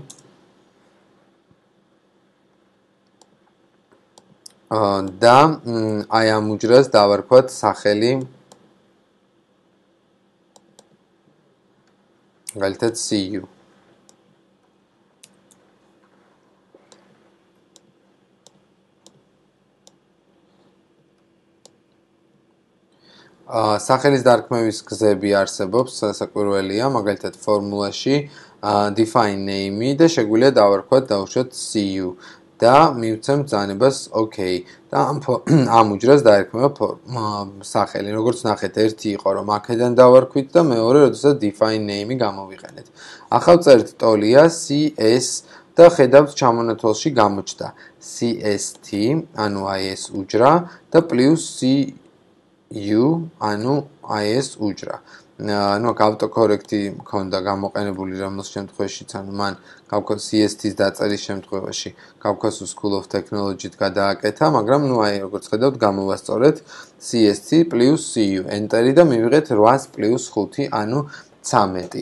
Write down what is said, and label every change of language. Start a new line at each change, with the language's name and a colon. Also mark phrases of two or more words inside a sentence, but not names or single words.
Georgian: და აი ამ უჯრას დავარქვათ სახელი მაგალითად CU. სახელის დარქმევის გზები არსებობს, საკურველია, მაგალითად ფორმულაში
English: define name
Georgian: და შეგვიძლია დავარქვათ დაუშვათ CU. და მივცემ ბრძანებას OK და ამ უჯრას დაერქმევა სახელი. როგორც ნახეთ, ერთი იყო რომ აქედან დავარქვით და მეორე, როდესაც
English: define name
Georgian: გამოვიყენეთ. ახლა ვწერთ ტოლია CS და ხედავთ ჩამონათვალში გამოჩნდა CST, ანუ აი ეს უჯრა და +CU, ანუ აი ეს უჯრა. ну ავტოკორექტი მქონდა გამოყენებული რომელს შემთხვევაშიც ანუ მან CST-ს დაწერის შემთხვევაში Caucasus School of Technology-თ გადააკეთა, მაგრამ ну აი როგორც ხედავთ გამოვასწორეთ CST + CU enter-ი და მივიღეთ 8 + 5, ანუ 13.